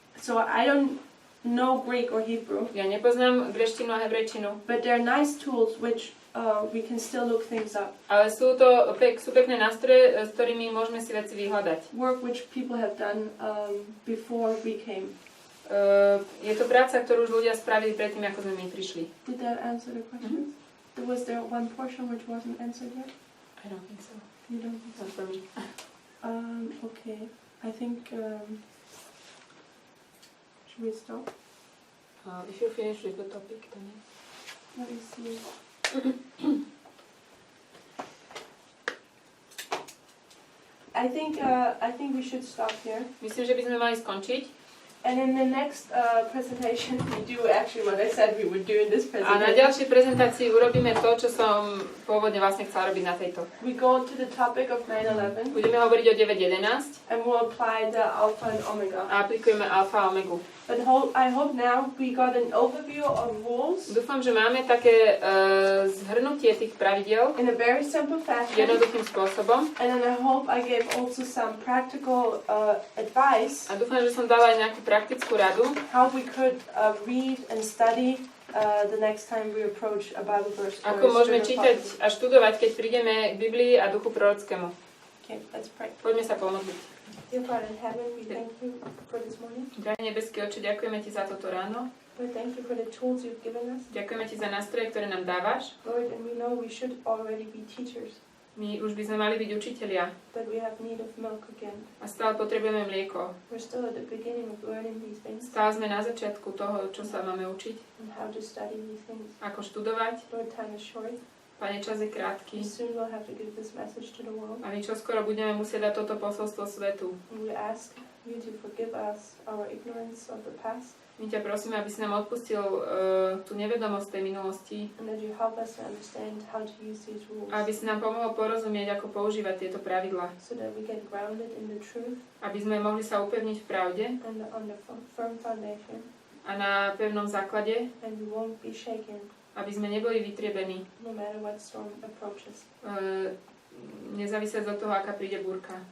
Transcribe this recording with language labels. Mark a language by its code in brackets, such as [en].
[en] So I don't know Greek or Hebrew, [sk] Ja nepoznám gréčtinu a hebrejčinu, [en] but they're nice tools which we can still look things up. [sk] ale sú pekné nástroje, s ktorými môžeme si veci vyhľadať. [en] Work which people have done before we came. [sk] Je to práca, ktorú už ľudia spravili predtým, ako sme my prišli. [en] Did that answer the question? Was there one portion which wasn't answered yet? I don't think so. You don't think so? Not for me. Okay. I think, should we stop? If you finish with the topic, then yes. Let me see. I think we should stop here. [sk] Myslím, že by sme mali skončiť. [en] And in the next presentation, we do actually what I said we would do in this [sk] A na [en] presentation. [sk] ďalšej prezentácii urobíme to, čo som pôvodne vlastne chcela robiť na tejto. [en] We go to the topic of 9/11, [sk] Budeme hovoriť o 9.11 [en] and we'll apply the alpha and omega. [sk] a aplikujeme alfa a omegu. [en] But I hope now we got an overview of rules [sk] Dúfam, že máme také zhrnutie tých pravidiel [en] in a very simple fashion. [sk] jednoduchým spôsobom. [en] And then I hope I gave also some practical advice [sk] A dúfam, že som dala aj nejakú praktickú radu, [en] how we could read and study the next time we approach a Bible verse. or [sk] Ako a môžeme [en] spirit of [sk] čítať [en] prophecy. [sk] a študovať, keď prídeme k Biblii a duchu prorockému. [en] Okay, let's pray. [sk] Poďme sa pomodliť. [en] Dear Father in heaven, we thank you for this morning. [sk] Drahý nebeský Otče, ďakujeme Ti za toto ráno. [en] Lord, thank you for the tools you've given us. [sk] Ďakujeme Ti za nástroje, ktoré nám dávaš. [en] Lord, and we know we should already be teachers, [sk] My už by sme mali byť učitelia [en] but we have need of milk again. [sk] a stále potrebujeme mlieko. [en] We're still at the beginning of learning these things [sk] Stále sme na začiatku toho, čo sa máme učiť, [en] and how to study these things. [sk] ako študovať. [en] Lord, time is short. [sk] Pane, čas je krátky [en] Soon we'll have to give this message to the world. [sk] a my čoskoro budeme musieť dať toto posolstvo svetu. [en] And we ask you to forgive us our ignorance of the past, [sk] My ťa prosíme, aby si nám odpustil tú nevedomosť tej minulosti [en] and that you help us to understand how to use these rules, [sk] a aby si nám pomohol porozumieť, ako používať tieto pravidlá. [en] so that we get grounded in the truth [sk] Aby sme mohli sa upevniť v pravde [en] and on the firm foundation, [sk] a na pevnom základe, [en] and we won't be shaken [sk] aby sme neboli vytriebení, [en] no matter what storm approaches. [sk] nezávisieť od toho, aká príde búrka.